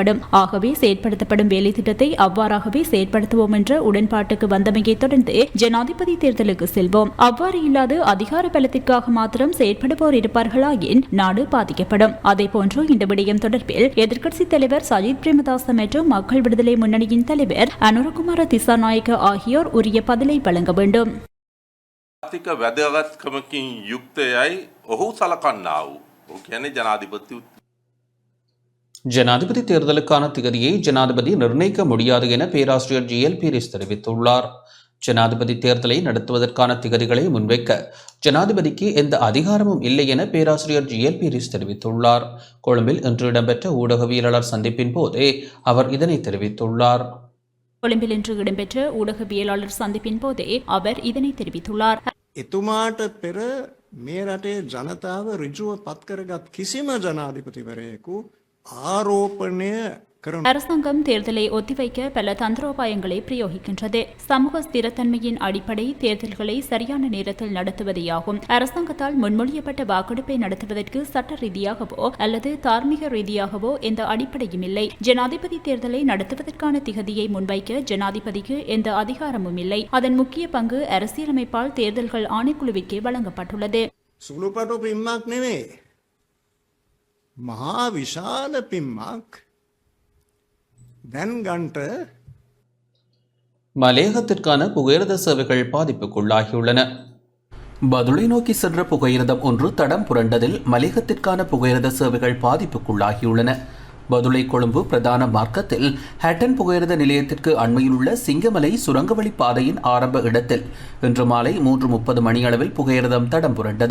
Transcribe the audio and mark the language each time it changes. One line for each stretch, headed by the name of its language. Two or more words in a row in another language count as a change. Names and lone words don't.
Tamil: ஆகவே செயற்படுத்தப்படும் வேலை திட்டத்தை அவ்வாறாகவே செயற்படுத்துவோம் என்ற உடன்பாட்டுக்கு வந்தமையை தொடர்ந்து ஜனாதிபதி தேர்தலுக்கு செல்வோம். அவ்வாறு இல்லாது அதிகார பலத்திற்காக மாத்திரம் செயற்படுவோர் இருப்பார்களாயின் நாடு பாதிக்கப்படும். அதேபோன்று இந்த விடயம் தொடர்பில் எதிர்க்கட்சித் தலைவர் சஜித் பிரேமதாச மற்றும் மக்கள் விடுதலை முன்னணியின் தலைவர் அனுரகுமார திசாநாயக்க ஆகியோர் உரிய பதிலை வழங்க வேண்டும்.
Sinhala: ආර්ථික වැදගත්කමකින් යුක්තයයි ඔහු සලකන්නා වූ. ඔහු කියන්නේ ජනාධිපති
Tamil: ஜனாதிபதி தேர்தலுக்கான திகதியை ஜனாதிபதி நிர்ணயிக்க முடியாது என பேராசிரியர் GL பீரிஸ் தெரிவித்துள்ளார். ஜனாதிபதி தேர்தலை நடத்துவதற்கான திகதிகளை முன்வைக்க ஜனாதிபதிக்கு எந்த அதிகாரமும் இல்லை என பேராசிரியர் GL பீரிஸ் தெரிவித்துள்ளார். கொழும்பில் இன்று இடம்பெற்ற ஊடகவியலாளர் சந்திப்பின் போதே அவர் இதனை தெரிவித்துள்ளார். கொழும்பில் இன்று இடம்பெற்ற ஊடகவியலாளர் சந்திப்பின் போதே அவர் இதனை தெரிவித்துள்ளார்.
Sinhala: එතුමාට පෙර මේ රටේ ජනතාව ඍජුව පත් කරගත් කිසිම ජනාධිපතිවරයෙකු ආරෝපණය කරන
Tamil: அரசாங்கம் தேர்தலை ஒத்திவைக்க பல தந்திரோபாயங்களை பிரயோகிக்கின்றது. சமூக ஸ்திரத்தன்மையின் அடிப்படை தேர்தல்களை சரியான நேரத்தில் நடத்துவதேயாகும். அரசாங்கத்தால் முன்மொழியப்பட்ட வாக்கெடுப்பை நடத்துவதற்கு சட்ட ரீதியாகவோ அல்லது தார்மீக ரீதியாகவோ எந்த அடிப்படையும் இல்லை. ஜனாதிபதி தேர்தலை நடத்துவதற்கான திகதியை முன்வைக்க ஜனாதிபதிக்கு எந்த அதிகாரமும் இல்லை. அதன் முக்கிய பங்கு அரசியலமைப்பால் தேர்தல்கள் ஆணைக்குழுவிற்கே வழங்கப்பட்டுள்ளது.
Sinhala: සුළුපටු පිම්මක් නෙවේ. මහා විශාල පිම්මක් දැන් ගන්ට
Tamil: மலேகத்திற்கான புகையிரத சேவைகள் பாதிப்புக்குள்ளாகியுள்ளன. பதுளை நோக்கி சென்ற புகையிரதம் ஒன்று தடம் புரண்டதில் மலேகத்திற்கான புகையிரத சேவைகள் பாதிப்புக்குள்ளாகியுள்ளன. பதுளை கொழும்பு பிரதான மார்க்கத்தில் ஹேட்டன் புகையிரத நிலையத்திற்கு அண்மையில் உள்ள சிங்கமலை சுரங்கவழி பாதையின் ஆரம்ப இடத்தில் இன்று மாலை 3:30 மணியளவில் புகையிரதம் தடம் புரண்டது.